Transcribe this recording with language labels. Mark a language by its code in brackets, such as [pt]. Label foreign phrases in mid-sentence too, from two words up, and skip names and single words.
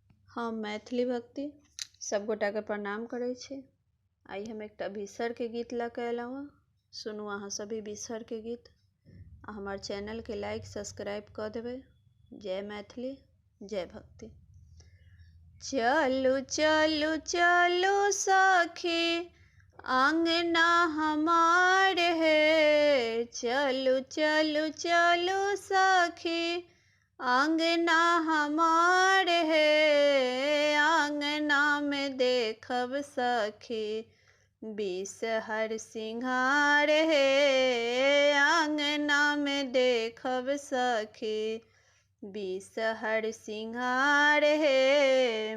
[mai] हम मैथिली भक्ति सब गोटा के प्रणाम करै छी। आई हम एक बिसर के गीत लऽ के अयलहुँ हँ। सुनू अहाँ सभी बिसर के गीत आ हमार चैनल के [en] like subscribe [mai] कर देबै। जय मैथिली, जय भक्ति। चलू चलू चलू सखी अंगना हमार है, चलू चलू चलू सखी अंगना हमार है। अंगना में देखब सखी बिसहर सिंघार है, अंगना में देखब सखी बिसहर सिंघार है।